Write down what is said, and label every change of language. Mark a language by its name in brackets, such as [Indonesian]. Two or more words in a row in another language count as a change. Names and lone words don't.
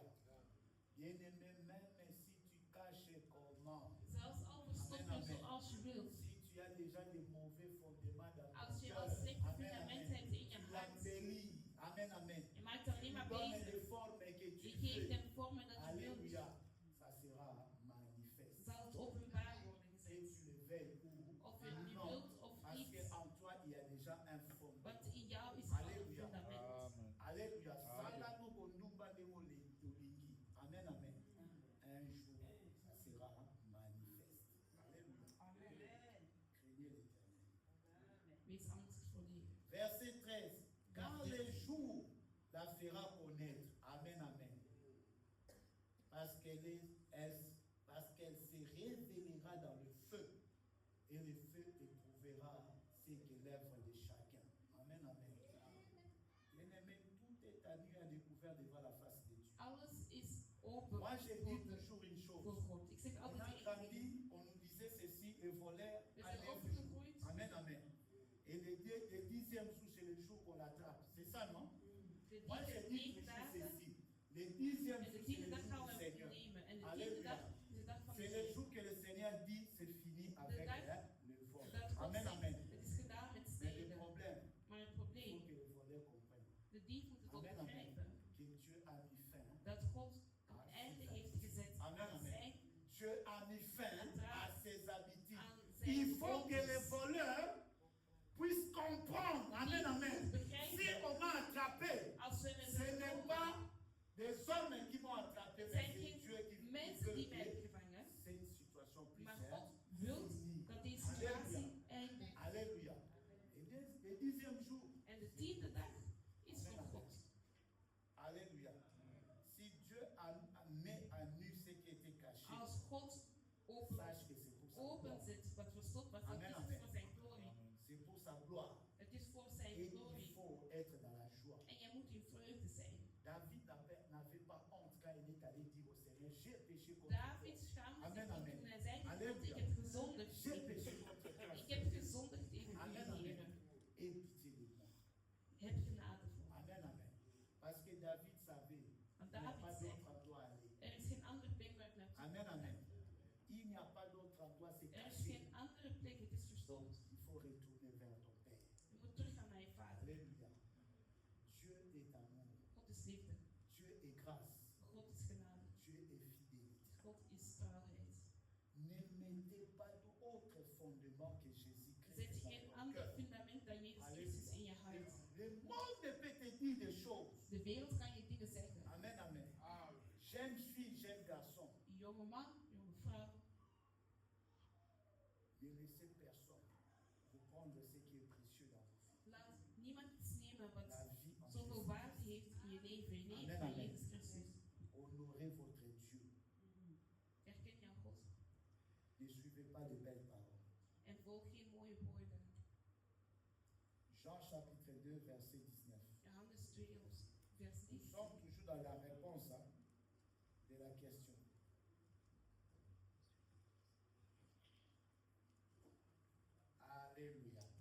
[French] Bien-aimé, même si tu caches comment, [Dutch] Zelfs al verstopt je zoals je wilt. [French] si tu as déjà des mauvais fondements dans ton [Dutch] Als je [French] cœur, [Dutch] al slechte [French] amen, [Dutch] fundamenten [French] amen. [Dutch] hebt in je [French] Tu [Dutch] hart, [French] l'embellis. Amen, amen. [Dutch] je maakt het alleen maar [French] Donne [Dutch] beter. [French] les formes que [Dutch] Je [French] tu [Dutch] geeft [French] veux. [Dutch] hem vormen dat je wilt. [French] Alléluia. Ça sera manifeste. [Dutch] Zal het openbaar worden [French] Que [Dutch] gezet. [French] tu le veuilles [Dutch] Of [French] ou [Dutch] je nu [French] non. [Dutch] wilt of [French] Parce [Dutch] niet. [French] qu'en toi, il y a déjà un fondement. [Dutch] Want in jou is al een [French] Alléluia. [Dutch] fundament. [French] Alléluia. Amen. [Lingala] Sala no kondumba ndemo olingi. [French] Amen, amen. Un jour, ça sera manifeste. Alléluia. Craignez l'Éternel. [Dutch] Wees angstig voor Heer. [French] Verset 13. Car le jour la fera connaître. Amen, amen. Parce qu'elle se révélera dans le feu. Et le feu éprouvera ce que l'œuvre de chacun. Amen, amen. Bien-aimé, tout est à nu à découvert devant la face de Dieu. [Dutch] Alles is open [French] Moi, je [Dutch] voor, [French] dis toujours une chose. [Dutch] voor God. Ik zeg [French] On [Dutch] altijd [French] a [Dutch] één ding. [French] grandi, on nous disait ceci, et voleur [Dutch] We [French] à [Dutch] zijn [French] 9 jours. [Dutch] opgegroeid. [French] Amen, amen. Et le 10e jour, c'est le jour qu'on l'attrape. C'est ça, non? [Dutch] De [French] Moi, je dis [Dutch] 9 [French] toujours [Dutch] dagen. [French] ceci. Le 10e [Dutch] En [French] jour, [Dutch] de [French] c'est [Dutch] 10e [French] le [Dutch] dag [French] jour [Dutch] gaan [French] du [Dutch] we [French] Seigneur. [Dutch] hem nemen. En de 10e [French] Alléluia. [Dutch] dag is de dag van de [French] C'est le [Dutch] Heer. [French] jour que le Seigneur dit, c'est fini avec [Dutch] dag [French] le vol. [Dutch] Dat God [French] Amen, [Dutch] zegt, [French] amen. [Dutch] het is gedaan met [French] Mais le [Dutch] steden. [French] problème, [Dutch] Maar het [French] il faut [Dutch] probleem, [French] que le voleur comprenne [Dutch] de dief moet het ook [French] Amen, amen. [Dutch] begrijpen. [French] que Dieu a mis fin. [Dutch] Dat God een einde heeft gezet [French] Amen, [Dutch] aan [French] amen. [Dutch] zijn, [French] Dieu a mis fin à ses habitudes. [Dutch] aan [French] Il [Dutch] zijn [French] faut que les [Dutch] gewoontes. [French] voleurs puissent comprendre. Amen, amen. Si on m'a attrapé, [Dutch] Als we [French] ce [Dutch] met [French] n'est pas des hommes qui m'ont attrapé, [Dutch] het [French] mais [Dutch] zijn [French] c'est Dieu qui [Dutch] geen mensen die mij [French] veut [Dutch] hebben [French] que [Dutch] gevangen, [French] cette situation puisse [Dutch] maar [French] être [Dutch] God wil [French] finie. [Dutch] dat deze situatie eindigt. [French] Alléluia. Et le 10e jour, [Dutch] En de 10e dag is van God. [French] Alléluia. Si Dieu met à nu ce qui était caché, [Dutch] Als God open, [French] sache que c'est pour sa gloire. [Dutch] openzet wat verstopt was, dat [French] Amen, [Dutch] is [French] amen. [Dutch] het voor zijn glorie. [French] C'est pour sa gloire. [Dutch] Het is voor [French] Et [Dutch] zijn [French] il [Dutch] glorie. [French] faut être dans la joie. [Dutch] En jij moet in vreugde zijn. [French] David n'avait pas honte quand il est allé dire au Seigneur, j'ai péché contre [Dutch] David [French] toi. [Dutch] schaamde [French] Amen, [Dutch] zich [French] amen. [Dutch] toen hij zei, God, [French] Alléluia. [Dutch] ik heb gezondigd. [French] J'ai péché contre toi. [Dutch] Ik heb gezondigd tegen [French] Amen, [Dutch] u, [French] amen. [Dutch] Heer. [French] Et pitié de moi. [Dutch] Heb genade voor me. [French] Amen, amen. Parce que David savait, [Dutch] Want [French] il n'y a [Dutch] David [French] pas [Dutch] zei, [French] d'autre endroit à aller. [Dutch] er is geen andere plek waar ik naartoe [French] Amen, [Dutch] kan. [French] amen. Il n'y a pas d'autre endroit, c'est [Dutch] Er is [French] caché. [Dutch] geen andere plek, het is verstopt. [French] Il faut retourner vers ton Père. [Dutch] Je moet teruggaan naar je vader. [French] Alléluia. Dieu est amour. [Dutch] God is liefde. [French] Dieu est grâce. [Dutch] God is genade. [French] Dieu est fidélité. [Dutch] God is trouwheid. [French] Ne mettez pas d'autre fondement que Jésus-Christ. [Dutch] Zet [French] dans [Dutch] geen [French] ton [Dutch] ander [French] cœur. [Dutch] fundament dan Jezus Christus in je hart. [French] Le monde peut te dire des choses. [Dutch] De wereld kan je dingen zeggen. [French] Amen, amen. Jeune fille, jeune garçon, [Dutch] Jonge man, jonge vrouw, [French] ne laissez personne vous prendre ce qui est précieux dans vous. [Dutch] laat niemand iets nemen wat [French] La vie en [Dutch] zoveel [French] Jésus. [Dutch] waarde heeft in je leven. Je leven [French] Amen, [Dutch] van [French] amen. [Dutch] Jezus Christus. [French] Honorez votre Dieu. [Dutch] Erken jouw God. [French] Ne suivez pas de belles paroles. [Dutch] En volg geen mooie woorden. [French] Jean chapitre 2, verset 19. [Dutch] Johannes 2, vers [French] Nous [Dutch] 19. [French] sommes toujours dans la réponse hein, de la question. Alléluia.